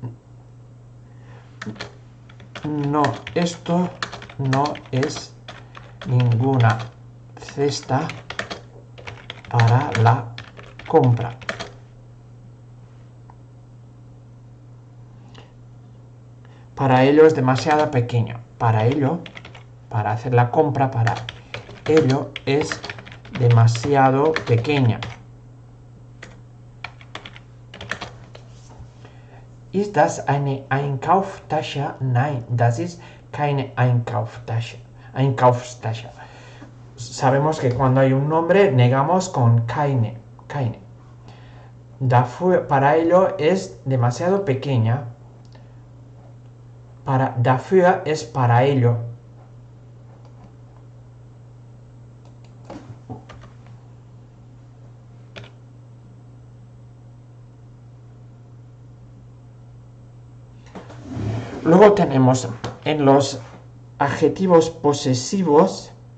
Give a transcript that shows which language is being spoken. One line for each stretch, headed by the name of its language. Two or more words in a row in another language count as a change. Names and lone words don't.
Spanish: No, esto no es ninguna cesta para la compra. Para ello es demasiado pequeño. Para ello, para hacer la compra, para ello es demasiado pequeña.
German: Ist das eine Einkaufstasche? Nein, das ist keine Einkaufstasche.
Spanish: Sabemos que cuando hay un nombre negamos con keine. Dafür, para ello es demasiado pequeña. Dafür es para ello. Luego tenemos en los adjetivos posesivos,